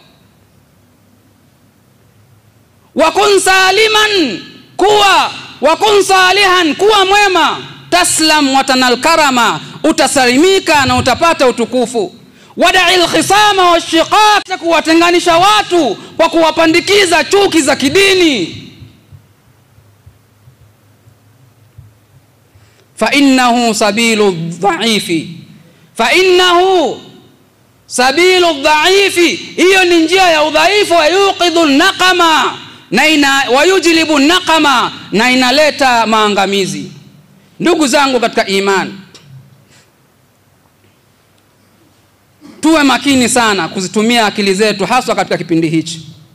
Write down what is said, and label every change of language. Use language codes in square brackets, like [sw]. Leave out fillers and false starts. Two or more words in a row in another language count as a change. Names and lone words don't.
[ar] وكن سالما، وكن صالحا, [sw] kuwa mwema. [ar] تسلم وتنل الكرامة, [sw] utasalimika na utapata utukufu. [ar] ودع الخصام والشقاق, [sw] kuwatenganisha watu kwa kuwapandikiza chuki za kidini. [ar] فإنه سبيل ضعيف، فإنه سبيل ضعيف, [sw] hiyo ni njia ya udhaifu. [ar] ويوقظ نقمة, na ويجلب نقمة, [sw] na inaleta maangamizi. Ndugu zangu katika imani, tuwe makini sana kuzitumia akili zetu, hasa katika kipindi hichi.